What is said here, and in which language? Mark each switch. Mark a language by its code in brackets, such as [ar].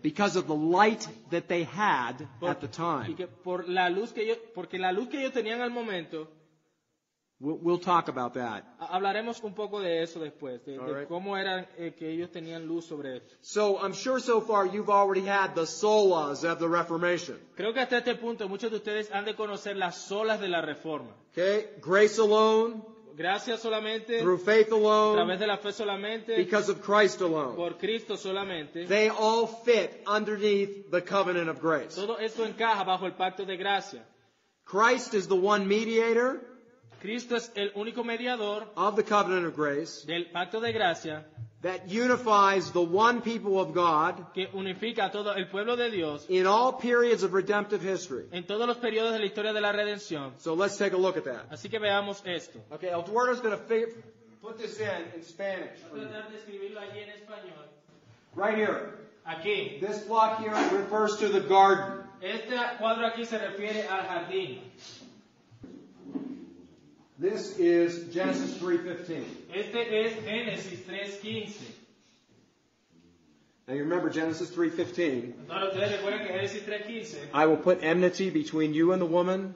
[en] because of the light that they had at the [es] Y [en] time. [es] que porque la luz que ellos tenían al momento, [en] We'll talk about that. [es] hablaremos un poco de eso después, de [en] All right. [es] cómo era que ellos tenían luz sobre esto. [en] So I'm sure so far you've already had the solas of the Reformation. [es] Creo que hasta este punto muchos de ustedes han de conocer las solas de la Reforma. [en] Okay? Grace alone, [es] Gracias solamente, [en] through faith [es] a través [en] alone, [es] de la fe solamente, [en] because of Christ alone. [es] por Cristo solamente. [en] They all fit underneath the covenant of grace. [es] Todo esto encaja bajo el pacto de gracia. [en] Christ is the one mediator [es] Cristo es el único mediador [en] of the covenant of grace [es] del pacto de gracia [en] that unifies the one people of God [es] que unifica a todo el pueblo de Dios [en] in all periods of redemptive history. [es] en todos los periodos de la historia de la redención. [en] So let's take a look at that. [es] Así que veamos esto. [en] Okay, Eduardo's going to put this in Spanish. [es] Voy a tratar de escribirlo allí en español. [en] Right here. [es] Aquí. [en] This block here refers to the garden. [es] Este cuadro aquí se refiere al jardín. [en] This is Genesis 3:15. [es] Este es Génesis 3:15. [en] Now you remember Genesis 3:15. [es] Ahora ustedes recuerdan que Génesis 3:15, [en] I will put enmity between you and the woman,